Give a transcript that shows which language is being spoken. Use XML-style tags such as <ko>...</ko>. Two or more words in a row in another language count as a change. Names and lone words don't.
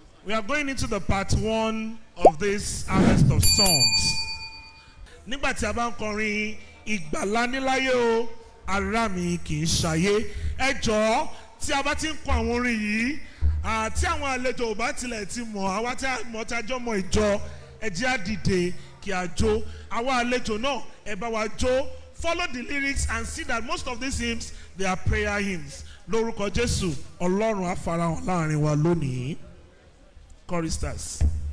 <en>We are going into the part one of this harvest of songs.</en> <yo>Nígbà tí a bá ń kọrin, "Ìgbàlà níláyé o, ará mi kì í ṣayé." Ẹ jọ̀ọ́, tí a bá ti ń kọ àwọn orin yìí, à, tí àwọn àlejò ò bá tilẹ̀ ti mọ̀, àwa tí a mọ̀, tí a jọ mọ ìjọ, ẹ jẹ́ á dìde kí a jó. Àwa àlejò náà, ẹ bá wa jó.</yo> <en>Follow the lyrics and see that most of these hymns, they are prayer hymns.</en> <yo>Lórúkọ Jésù, Ọlọ́run á farahàn láàrin wa lónìí.</yo> <en>Choristers.</en>